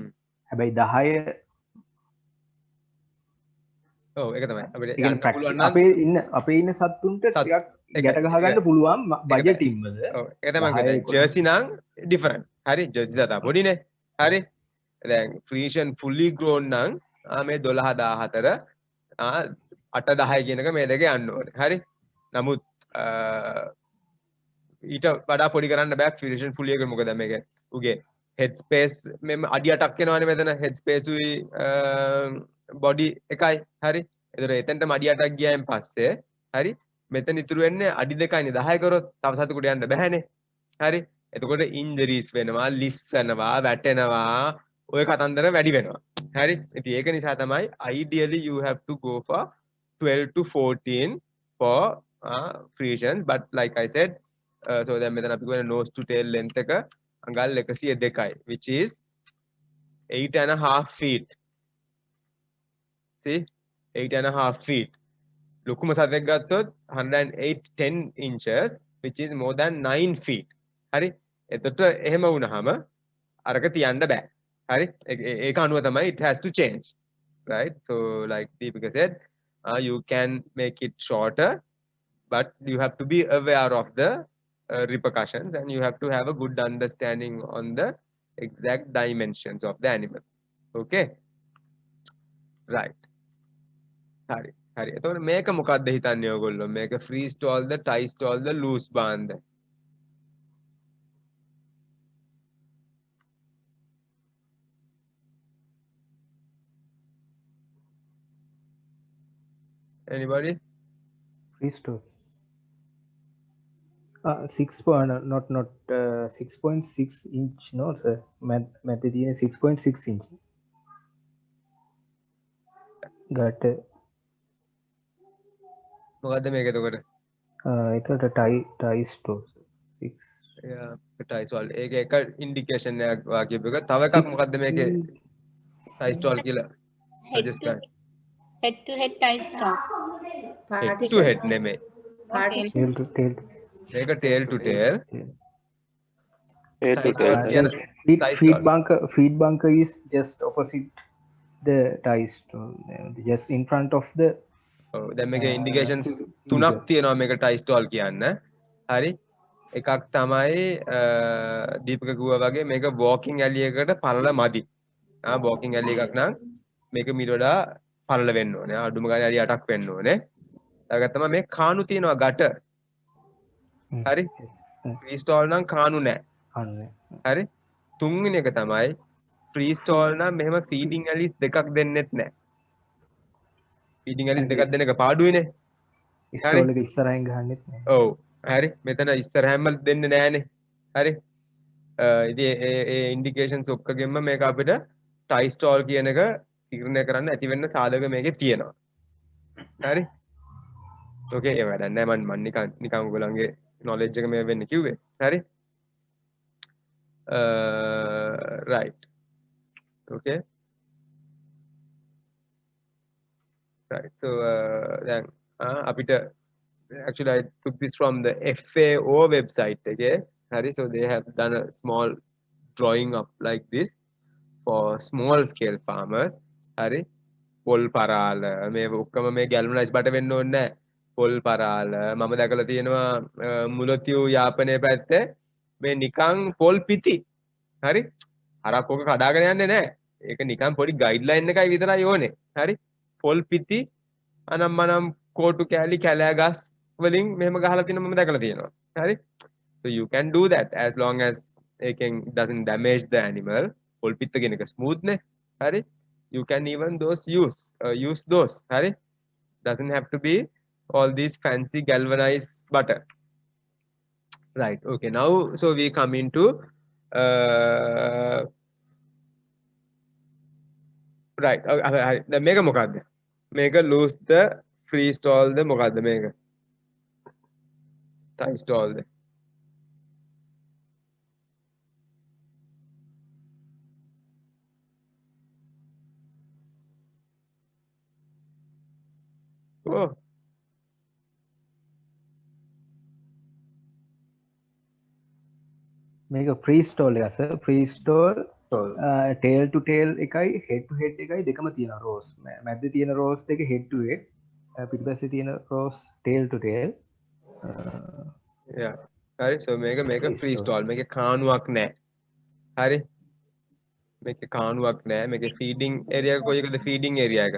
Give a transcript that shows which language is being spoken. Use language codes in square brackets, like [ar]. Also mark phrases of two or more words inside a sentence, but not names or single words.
[si] හැබැයි 10 ඔව් ඒක තමයි. අපිට ඒ කියන්නේ යන්න පුළුවන් නම් අපේ ඉන්න සත්තුන්ට සත්- ටිකක් ඒක- ගැට ගහ ගන්න පුළුවන් බජටින් වල. ඔව් ඒක තමයි දහය කියන්නේ. කොටස. ජර්සි නම් ඩිෆරන්ට්. හරි. ජර්සි සතා පොඩිනේ. හරි. දැන් ෆ්‍රීෂන් [en] fully grown [si] නම් මේ 12 14 8 10 කියන එක මේ දෙක යන්න ඕනේ. හරි. නමුත් ඊට වඩා පොඩි කරන්න බෑ ෆ්‍රීෂන් fully එක. මොකද මේක උගේ [en] head space [si] මෙම අඩි 8ක් එනවනේ මෙතන. [en] head space [si] උයි body එකයි. හරි. ඒතර එතනට අඩි 8ක් ගියායින් පස්සේ හරි මෙතන ඉතුරු වෙන්නේ අඩි 2යිනේ. 10 කරොත් තව සතෙකුට යන්න බෑනේ. හරි. එතකොට ඉන්ජරිස් වෙනවා, ලිස්සනවා, වැටෙනවා, ඔය කතන්දර වැඩි වෙනවා. හරි. ඉතින් ඒක නිසා තමයි [en] ideally you have to go for 12 to 14 for Frisians, but like I said, so [si] දැන් මෙතන අපි කියන [en] nose to tail length [si] එක අඟල් 102යි, [en] which is 8.5 feet. See, 8.5 feet. [si] ලොකුම සතෙක් ගත්තොත් [en] 108 inches, which is more than 9 feet. [si] හරි. එතකොට එහෙම වුණාම අරක තියන්න බෑ. හරි. ඒක අනුව තමයි [en] it has to change. Right. So like Deepika said, you can make it shorter but you have to be aware of the repercussions, and you have to have a good understanding on the exact dimensions of the animals. Okay, right. [si] හරි හරි එතකොට මේක මොකක්ද හිතන්නේ ඔයගොල්ලෝ මේක [en] free stall [si] ද [en] tie stall [si] ද [en] loose barn [si] ද anybody [en] Free store. 6.6 inch no sir. Material 6.6 inch. Got [si] මොකද්ද මේක එතකොට [en] ඒකට tie store 6 yeah tie stall [si] ඒක එක ඉන්ඩිකේෂන් එකක් වාගේ එක තව එකක් මොකද්ද මේකේ [en] tie stall [si] කියලා [en] Head suggest to [si] කරන්නේ [en] head to head tie stall. head to head නෙමෙයි tail to tail. මේක tail to tail A to tie stall tail. කියන tie stall Feed bunker is just opposite the tie stall, just in front of the [si] ඔව් දැන් මේකේ ඉන්ඩිකේෂන්ස් තුනක් තියෙනවා මේක [en] tie stall [si] කියන්න හරි එකක් තමයි දීපක කිව්වා වගේ මේක [en] walking alley [si] එකකට පළල මදි [en] walking alley [si] එකක් නම් මේක මීට වඩා පළල වෙන්න ඕනේ අඩුම ගානේ අඩි 8ක් වෙන්න ඕනේ ඊළඟට තමයි මේ කාණු තියෙනවා ගැට හරි [en] free stall [si] නම් කාණු නැහැ හරි තුන්වෙනි එක තමයි [en] free stall [si] නම් මෙහෙම [en] feeding alleys [si] දෙකක් දෙන්නෙත් නැහැ [en] feeding alleys [si] දෙකක් දෙන එක පාඩුයිනේ stall එක ඉස්සරහින් ගහන්නෙත් නෑ. ඔව් හරි මෙතන ඉස්සරහැම දෙන්නේ නැහනේ හරි ඉතින් ඒ ඉන්ඩිකේෂන්ස් ඔක්කොගෙම මේක අපිට [en] tie stall [si] කියන එක තීරණය කරන්න ඇති වෙන්න සාධක මේකේ තියෙනවා හරි ඕකේ ඒ වැඩක් නෑ මම නිකන් ඔයගොල්ලන්ගේ knowledge එක මේ වෙන්න කිව්වේ හරි [en] right okay right so then [si] අපිට [en] actually I took this from the FAO website again hari so they have done a small drawing up like this for small scale farmers hari [si] පොල් පරාල මේ ඔක්කොම මේ ගැල්වනයිස් බට වෙන්න ඕනේ නැහැ පොල් පරාල මම දැකලා තියෙනවා මුලතියු යාපනයේ පැත්තේ මේ නිකන් පොල් පිටි හරි හරක් ඔක කඩාගෙන යන්නේ නැහැ ඒක නිකන් පොඩි ගයිඩ්ලයින් එකයි විතරයි ඕනේ හරි පොල් පිටි අනම්මනම් කෝටු කෑලි කැලෑගස් වලින් මෙහෙම ගහලා තියෙන මම දැකලා තියෙනවා හරි so [en] you can do that as long as it doesn't damage the animal [si] පොල් පිත්ත කියන එක ස්මූත් නේ හරි [en] you can even use those hari doesn't have to be all these fancy galvanized butter right okay now so we come into right the mega [si] මොකද්ද මේක [en] loose the free stall the [si] මොකද්ද මේක [en] tie stall the oh [si] මේක [en] free stall [si] එක සර් [en] free stall tail to tail [si] එකයි [en] head to head [si] එකයි දෙකම තියෙනවා rows මැද්දේ තියෙන rows දෙක [en] head to head [si] පිටිපස්සේ තියෙන rows [en] tail to tail [si] yeah හරි so මේක [en] free stall [si] මේකේ කාණුවක් නැහැ හරි මේකේ කාණුවක් නැහැ මේකේ [en] feeding area [si] එක කොයි එකද [en] feeding area [si] එක